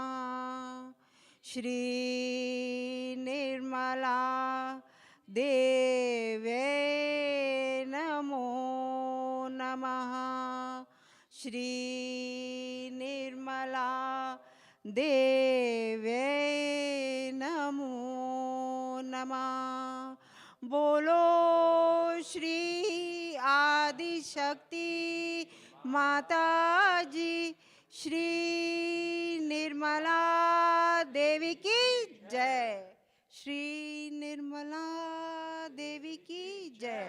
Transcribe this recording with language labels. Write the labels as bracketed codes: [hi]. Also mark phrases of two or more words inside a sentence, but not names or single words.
[sa] श्री निर्मला देव्ये नमो नमः। श्री निर्मला देव्ये नमो नमः। [hi] बोलो श्री आदिशक्ति माता जी श्री निर्मला देवी की जय। श्री निर्मला देवी की जय।